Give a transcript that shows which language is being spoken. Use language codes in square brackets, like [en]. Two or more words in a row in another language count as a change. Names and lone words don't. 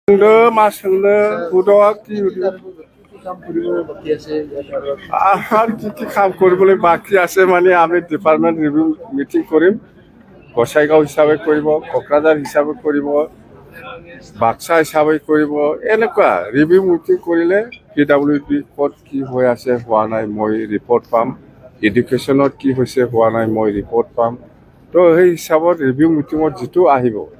[brx] मा सोंनो हुदआ [as] কি আর কি কাম কৰিবলৈ বাকি আছে মানে আমি [en] department review meeting [as] কৰিম গোসাইগাঁও হিচাপে কৰিব কোকৰাঝাৰ হিচাপে কৰিব বাক্সা হিচাপে কৰিব এনেকুৱা [en] review meeting [as] কৰিলে PWD ক'ত কি হৈ আছে হোৱা নাই মই ৰিপৰ্ট পাম এডুকেশ্যনত কি হৈছে হোৱা নাই মই ৰিপৰ্ট পাম তো সেই হিচাপত [en] review meetingত [as] যিটো আহিব